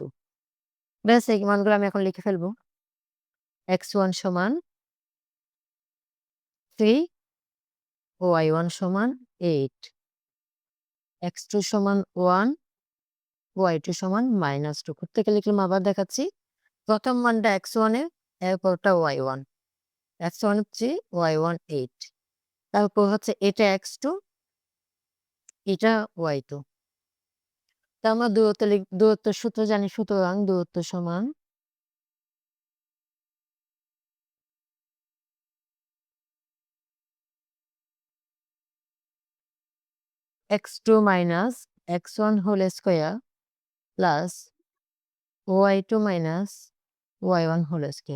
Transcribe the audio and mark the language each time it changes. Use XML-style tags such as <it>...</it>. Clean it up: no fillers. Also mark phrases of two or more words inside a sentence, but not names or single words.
<bn>ব্যাস এই মানগুলো আমি এখন লিখে ফেলবো। x1 সমান 3, y1 সমান 8, x2 সমান 1, y2 সমান -2। প্রত্যেকে লিখলাম, আবার দেখাচ্ছি। প্রথম মানটা x1 এর, এরপরটা y1। x1 3, y1 8, তারপর হচ্ছে এটা x2, এটা y2। তা আমরা দূরত্ব সূত্র জানি, সুতরাং দূরত্ব সমান x2 minus x1</bn> <en>whole square plus</en> <bn>y2 minus y1</bn> <en>whole square.</en>